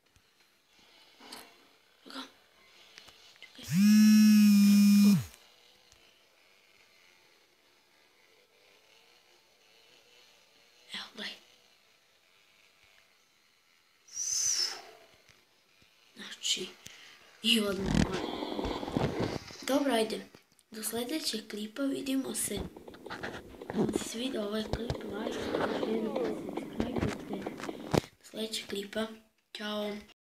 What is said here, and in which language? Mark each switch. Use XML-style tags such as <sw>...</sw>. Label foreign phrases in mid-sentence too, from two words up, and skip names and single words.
<bs>Čekaj. Evo, gledaj. Znači, i odmah. Dobro, ajde. Do sljedećeg klipa vidimo se. Ako ti se vidio ovaj klip,</bs> <en>like, subscribe.</en> <bs>Do sljedećeg klipa. Ćao.</bs>